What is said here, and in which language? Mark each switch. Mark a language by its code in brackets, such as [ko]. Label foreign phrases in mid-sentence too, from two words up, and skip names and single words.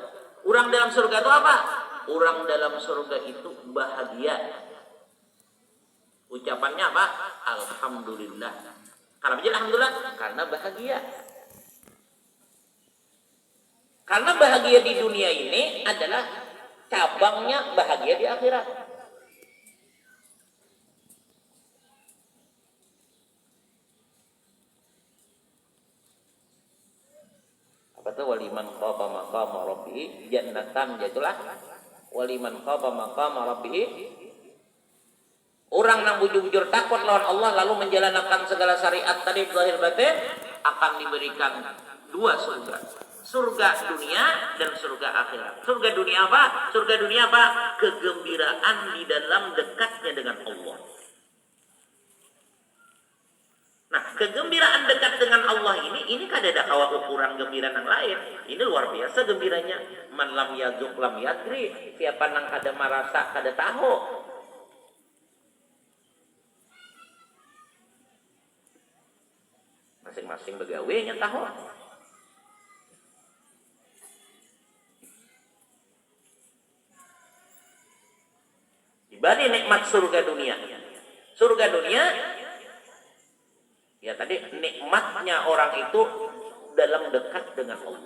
[id] Orang dalam surga itu apa? Orang dalam surga itu bahagia. Ucapannya apa? Alhamdulillah. Kenapa jadi alhamdulillah? Karena bahagia. Karena bahagia di dunia ini adalah cabangnya bahagia di akhirat. Apa tuh [ar] waliman khaba maqama rabbih jannatan [id] itulah [ar] waliman khaba maqama rabbih. [bjn] Orang yang bujur-bujur takut lawan Allah lalu menjalankan segala syariat tadi zahir batin akan diberikan dua surga. [id] Surga dunia dan surga akhirat. Surga dunia apa? Surga dunia apa? Kegembiraan di dalam dekatnya dengan Allah. [bjn] Nah, kegembiraan dekat dengan Allah ini kada ada kawa ukuran gembira yang lain. [id] Ini luar biasa gembiranya. [ar] Man lam yazuk lam yadri. [bjn] Siapa nang kada merasa kada tahu. Masing-masing begawenya tahu. [id] Dibanding nikmat surga dunia. Surga dunia ya tadi nikmatnya orang itu dalam dekat dengan Allah.